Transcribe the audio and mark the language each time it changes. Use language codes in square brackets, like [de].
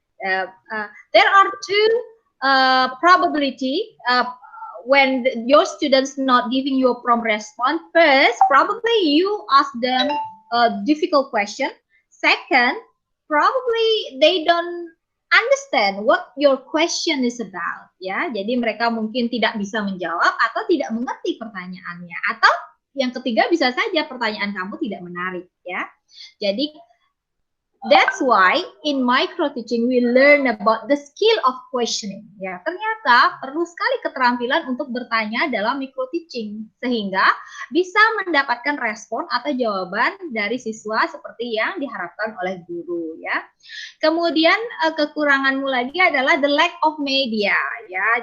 [en] There are two probability when your students not giving you a prompt response. First, probably you ask them a difficult question. Second, probably they don't understand what your question is about, ya. [id] Jadi mereka mungkin tidak bisa menjawab atau tidak mengerti pertanyaannya, atau yang ketiga bisa saja pertanyaan kamu tidak menarik, ya. [en] Jadi that's why in micro teaching we learn about the skill of questioning. [id] Ya, ternyata perlu sekali keterampilan untuk bertanya dalam micro teaching sehingga bisa mendapatkan respon atau jawaban dari siswa seperti yang diharapkan oleh guru, ya. Kemudian kekuranganmu lagi adalah [en] the lack of media, [id] ya.